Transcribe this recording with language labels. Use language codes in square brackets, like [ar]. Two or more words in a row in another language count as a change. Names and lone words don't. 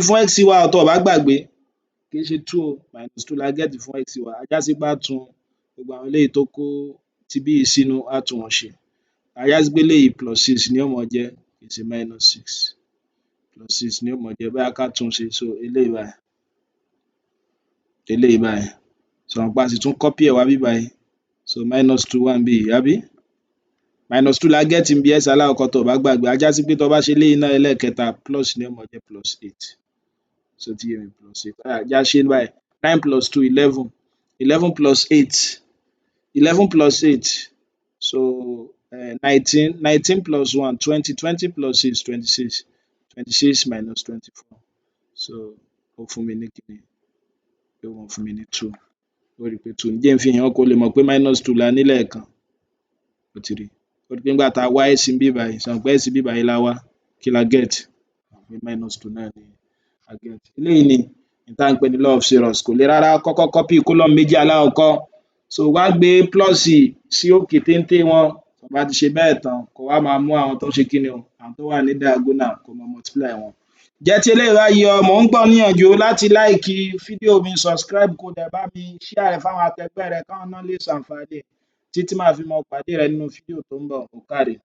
[yo] fún x wa tó o bá gbàgbé kì í ṣe 2 o -2 la gẹ́ẹ̀tì fún x wa a já sí pé á tún gbogbo àwọn eléyìí tó kó ti bí yìí sínú á tún wọn ṣe a já sí pé eléyìí +6 ni ó máa jẹ́ kì í ṣe -6 +6 ni ó máa jẹ́ bóyá ká tún ṣe so eléyìí báyìí so mọ̀ pé a sì tún copy ẹ̀ wá níbí báyìí so -2 wà níbí yìí àbí? -2 la gẹ́ẹ̀tì níbi x alákọ̀ọ́kọ́ tó o bá gbàgbé a já sí pé tó o bá ṣe eléyìí náà ẹlẹ́ẹ̀kẹta plus ni ó máa jẹ́ +8 so ti yé mi +8 já ṣe báyìí 9 plus 2 11 11 plus 8 11 plus 8 so 19 19 plus 1 20 20 plus 6 26 26 minus 24 so ó fún mi ní kíni yóò máa fún mi ní 2 ó rí pé 2 jẹ́ n fi hàn kó lè mọ̀ pé -2 la ní lẹ́ẹ̀kan ó ti rí ó rí pé nígbà tá a wá s níbí báyìí ṣe mọ̀ pé s níbí báyìí la wá kí la get pé -2 náà ni a get eléyìí ni n tá ń pè ní [en] law of Sarrus [yo] kò le rárá kọ́kọ́ [en] copy column [yo] méjì alákọ̀ọ́kọ́ so wá gbé plus sí òkè téńté wọn tó bá ti ṣe bẹ́ẹ̀ tán kó wá máa mú àwọn tó ṣe kíni o àwọn tó wà ní diagonal kó máa multiply wọn. Jẹ́ tí eléyìí bá yé ọ mò ń gbà ọ́ níyànjú láti like fídíò mi subscribe kó dẹ̀ bá mi share rẹ̀ fáwọn akẹgbẹ́ rẹ káwọn náà lè ṣàǹfààní títí màá fi máa pàdé rẹ nínú fídíò tó ń bọ̀ ó káre.